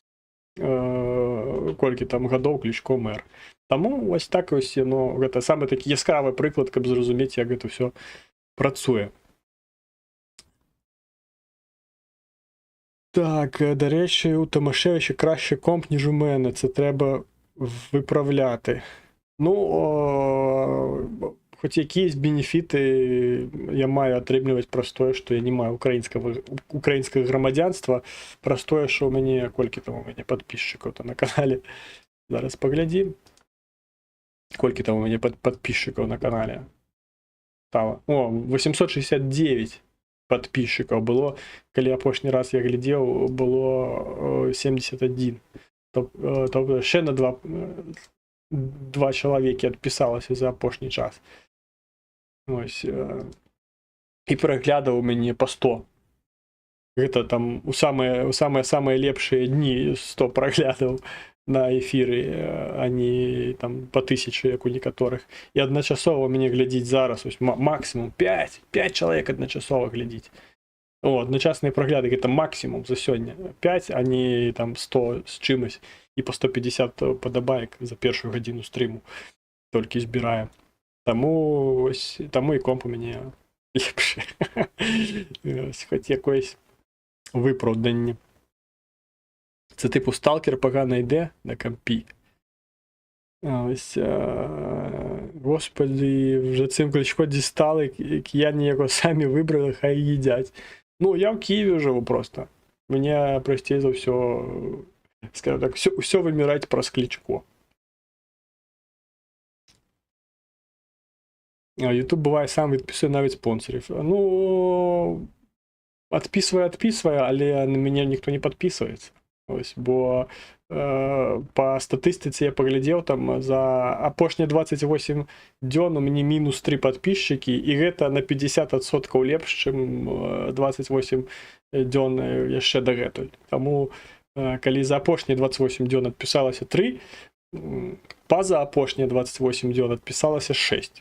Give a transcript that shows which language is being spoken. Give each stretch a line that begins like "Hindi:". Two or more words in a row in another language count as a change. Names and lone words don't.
Belarusian: Колькі там гадоў Клічко мэр. Таму вось так вось, ну, гэта самы такі яскравы прыклад, каб зразумець, як гэта ўсё працуе.
Ukrainian: Так, дарэчы, у Томашевича краще комп, ніж у мене. Це треба виправляти. Ну, хоч якісь бенефіти я маю
Belarusian: атрымліваць праз тое, што я не маю украінскага грамадзянства, праз тое, што ў мяне, колькі там у мяне падпісчыкаў на канале. Зараз паглядзім. Колькі там у мяне падпісчыкаў на канале стала. О, 869 падпісчыкаў было. Калі апошні раз я глядзеў, было 71.
Ukrainian: Тобто ще
Belarusian: на два чалавекі адпісалася за апошні час. Ось. І пераглядаў у мяне па 100. Гэта там у самыя лепшыя дні 100 праглядаў на эфіры, а не там по 1000, як у некаторых. І адначасова мяне глядзіць зараз, ось максимум 5 чалавек адначасова глядзіць. О, адначасныя прагляды гэта максимум за сёння. 5, а не там 100 з чымось. І по 150 падабаек за першую гадзіну стріму толькі збірае. Таму і комп у мяне лепшы.
Ukrainian: Хоць якоїсь виправданні. Це типу сталкер погано йде на компі. Ось, господи, вже цим Кличко дістали, кияні його самі вибрали, хай їдять. Ну, я в Києві живу просто. Мені простіше за все, скажу так, все вимирать про Кличко. YouTube буває сам відписує навіть спонсорів. Ну, відписує, але на мене ніхто не підписується. Ось, бо по статистиці я поглядів,
Belarusian: там за апошні 28 дзён у мяне мінус 3 подписчики, і гэта на 50% лепш, чым 28 дзён яшчэ дагэтуль. Таму, калі за апошнія 28 дзён адпісалася 3, паза апошнія 28 дзён адпісалася 6.